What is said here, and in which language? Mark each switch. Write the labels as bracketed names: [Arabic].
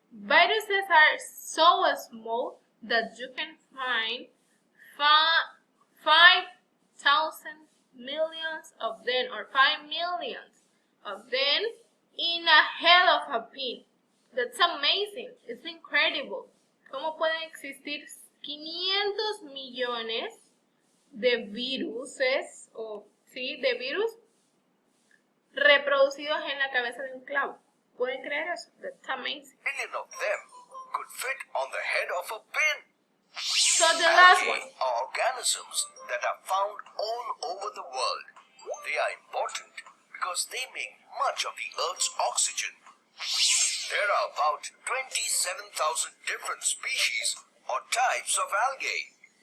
[English] Viruses are so small that you can find 5,000 millions of them, or 5 millions of them in a head of a pin. That's amazing. It's incredible. [Spanish] ¿Cómo pueden existir 500 millones de viruses, de virus reproducidos en la cabeza de un clavo? ¿Pueden creer eso? [English] That's amazing. million of them could fit on the head of a pin. So the last one. Algae are organisms that are found all over the world. They are important because they make much of the Earth's oxygen. There are about 27,000 different species or types of algae.